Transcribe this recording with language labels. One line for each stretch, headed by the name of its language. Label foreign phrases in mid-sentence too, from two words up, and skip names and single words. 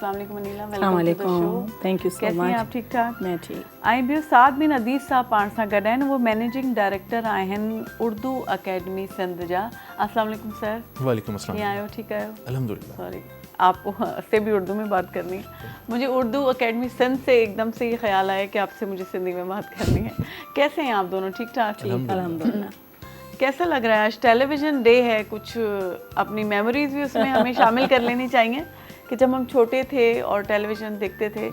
Urdu: السلام علیکم انیلا,
English: welcome to the show. thank you so
Urdu: कैसी
English: मच।
Urdu: ہیں آپ؟ ٹھیک ٹھاک? میں ٹھیک.
Sindhi: ऐं ॿियो साद बिन अदीस साहब पाण सां गॾु आहिनि, वो
English: managing director
Sindhi: आहिनि उर्दू अकेडमी सिंध जा। अस्सलाम वालेकुम सर। वालेकुम अस्सलाम। कीअं आहियो? ठीक आहियो? अल्हम्दुलिल्लाह।
Urdu: سوری، آپ سے بھی اردو میں بات کرنی ہے۔ مجھے اردو اکیڈمی سندھ سے ایک دم سے یہ خیال آیا کہ آپ سے مجھے سندھی میں بات کرنی ہے. کیسے ہیں آپ دونوں؟ ٹھیک ٹھاک? अल्हम्दुलिल्लाह। کیسا لگ رہا ہے? آج ٹیلیویژن ڈے ہے، کچھ اپنی میموریز بھی اس میں ہمیں شامل کر لینی چاہیے کہ جب ہم چھوٹے تھے اور ٹیلیویژن دیکھتے تھے.